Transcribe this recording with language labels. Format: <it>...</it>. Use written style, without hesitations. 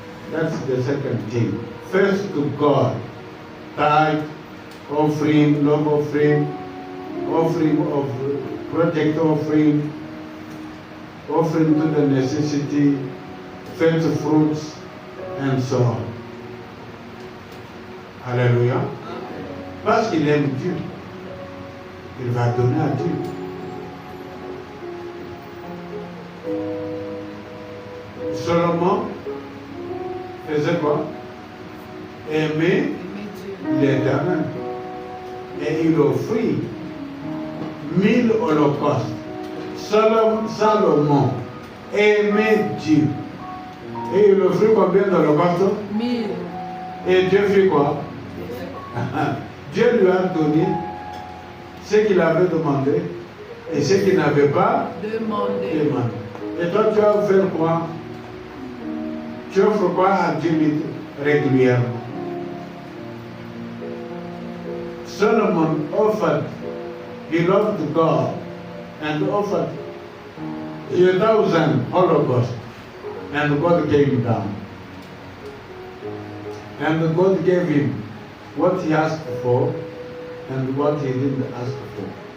<en>That's the second thing. First to God, tithe, offering, love offering, offering of project offering, offering to the necessity, first fruits, and so on. Alléluia.</en> <fr>Parce qu'il aime Dieu, il va donner à Dieu. Salomon faisait quoi? Aimer l'Éternel. Et il offrit 1000 holocaustes. Salomon aimait Dieu. Et il offrit combien d'holocaustes? 1000. Et Dieu fit quoi? Dieu lui a donné ce qu'il avait demandé et ce qu'il n'avait pas demandé. Et toi, tu vas faire quoi? Tu offres quoi à Dieu régulièrement?</fr> <en>Solomon offered, he loved God and offered 1,000 holocausts, and God came down. And God gave him what he asked for and what he didn't ask for.</en>